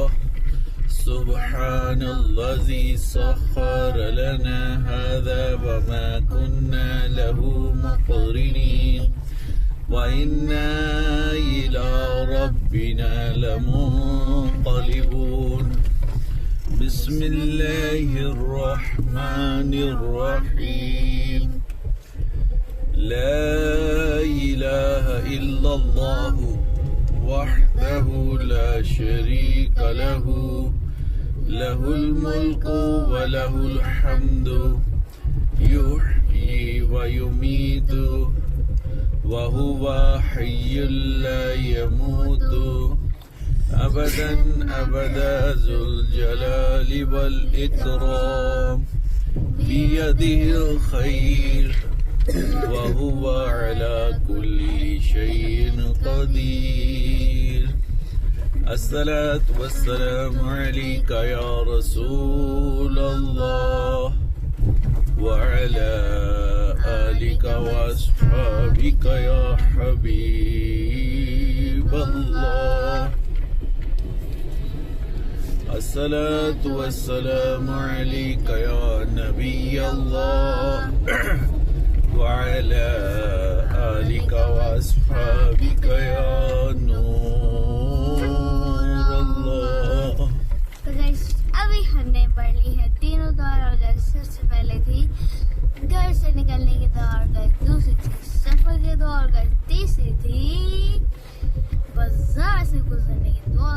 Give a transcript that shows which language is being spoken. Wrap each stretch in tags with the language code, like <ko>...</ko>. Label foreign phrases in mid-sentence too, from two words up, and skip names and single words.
<ar>سبحان الذي سخر لنا هذا وما كنا له مقرنين وإنا إلى ربنا لمنقلبون بسم الله الرحمن الرحيم لا إله إلا الله وحده لا شريك له له الملك وله الحمد يحيي ويميت وهو حي لا يموت أبدا أبدا ذو الجلال والإكرام بيده الخير وهو على كل شيء قدير الصلاة والسلام عليك يا رسول الله وعلى آلك وأصحابك يا حبيب الله الصلاة والسلام عليك يا نبي الله وعلى آلك وأصحابك يا</ar> <hi>अभी हमने पढ़ ली है तीनों दौर। और सबसे पहले थी घर से निकलने की दौर, दूसरी थी सफर की दौर, तीसरी थी बाजार से गुजरने की दौर।</hi>